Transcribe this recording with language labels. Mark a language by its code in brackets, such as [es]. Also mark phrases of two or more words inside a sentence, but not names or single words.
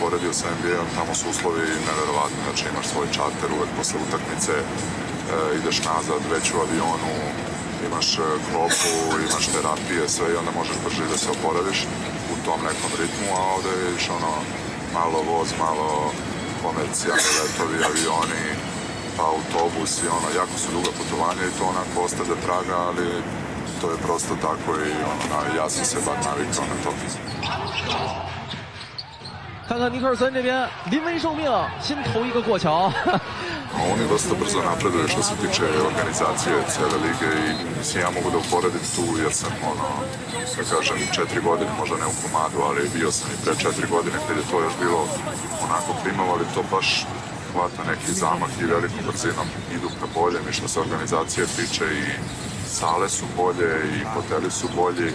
[sr] uporedio sa NBA-om, tamo su uslovi neverovatni, znači imaš svoj čarter uvek posle utakmice, ideš nazad već u avionu, imaš klopu, imaš terapije, sve i onda možeš brže da se oporaviš u tom nekom ritmu, a ovde vidiš malo voz, malo komercijalni letovi, avioni, pa autobus i jako su duga putovanja i to onako ostavlja traga, ali to je prosto tako i ja sam se bar navikao na to. [zh] 看看尼克尔森这边临危受命，先投一个过桥。 [sr] Oni dosta brzo napreduju što se tiče organizacije cele lige i mislim ja mogu da uporedim tu jer sam da kažem 4 godine, možda ne u komadu, ali bio sam i pre 4 godine kad je to još bilo onako primalo, ali to baš hvata neki zamah i velikom brzinom idu ka boljem i što se organizacije tiče i sale su bolje i hoteli su bolji.